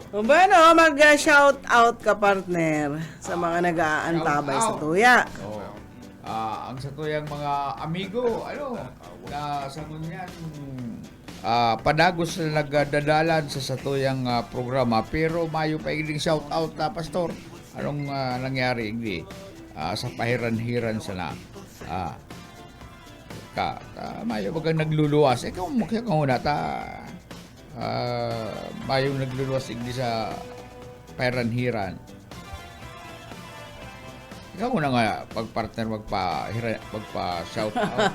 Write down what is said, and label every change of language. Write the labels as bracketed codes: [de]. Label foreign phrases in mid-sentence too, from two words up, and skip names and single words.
[bik] O ba mag-shout out ka partner sa mga nag-aantabay sa tuya. Ang sa tuyang mga amigo, na sa ngunyan, padagos na nagdadalan sa tuyang programa, pero mayo pa iling [en] shout out Pastor. [bik] Anong nangyari igdi? Sa pahiran-hiran sana. Mayo bagang nagluluwas. Ikaw mukha ka muna mayo nagluluwas igdi sa pahiran-hiran. Ikaw muna nga pag-partner magpa-shout out.